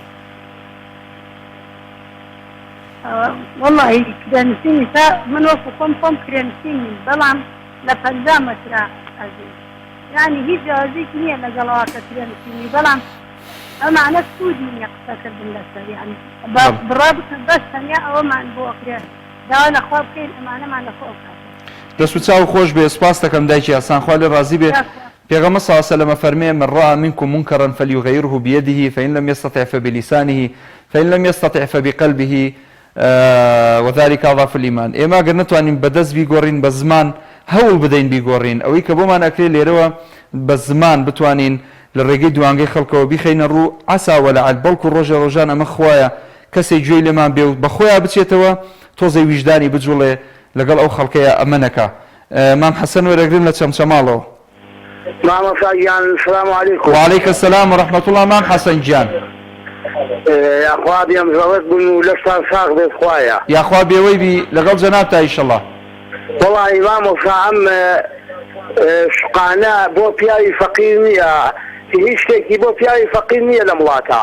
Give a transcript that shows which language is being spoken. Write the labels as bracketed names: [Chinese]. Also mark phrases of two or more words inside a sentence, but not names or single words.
[Central Kurdish] والله کرێنشینی تا من وەکو خۆم کرێنشینی بەڵام لە 50 مەترا ئەزیز یعنی هیچ جیازێکی نییە لەگەڵەوە کە کرێنشینی بەڵام ئەمانە سوودی نییە قسەکردن لەسەر یعنی بڕا بکەن بەس تەنیا ئەوەمان بۆ ئەکرێت داوا لەخوا بکەین ئەمانەمان لەخۆ بکات دەست و چاو خۆش بێ سپاس دەکەم دایکی ئاسان خوا لێ ڕازی بێ پێغەمبەر [Arabic] صلی الله علیه و سلم [Central Kurdish] فەرمێ [Arabic] من رأى منكم منكرا فليغيره بيده فإن لم يستطع فبلسانه فإن لم يستطع فبقلبه وذلك أضعف الإيمان [Central Kurdish] ئێمە گەر نتوانین بەدەست بیگۆڕین بە زمان هەوڵ بدەین بیگۆڕین ئەوەی کە بۆمان ئەکرێ لێرەوە بە زمان بتوانین لە ڕێگەی دوانگەی خەڵکەوە بیخەینە ڕوو [Arabic] عسا وەلعل [Central Kurdish] بەڵکو ڕۆژە ڕۆژان ئەمە خوایە کەسێک گوێی لێمان بێ و بە خۆیان بچێتەوە تۆزەی ویژدانی بجوڵێ لەگەڵ ئەو خەڵکەیە ئەمە نەکا مام حەسەن وەرەگرن لە چەمچەماڵەوە [Arabic] مام حەسەن السلام عليكم. وعليك السلام ورحمة الله مام حەسەن گیان [Central Kurdish] یاخوا بێم زەوەت بوون و لەشتان ساغ بێت خوایە یاخوا بێوەی بی لەگەڵ جەنابتا ئینشەڵڵا وەڵی مامۆستا ئەم شقانە بۆ پیاوی فەقیر نییە هیچ شتێکی بۆ پیاوی فەقیر نییە لە وڵاتە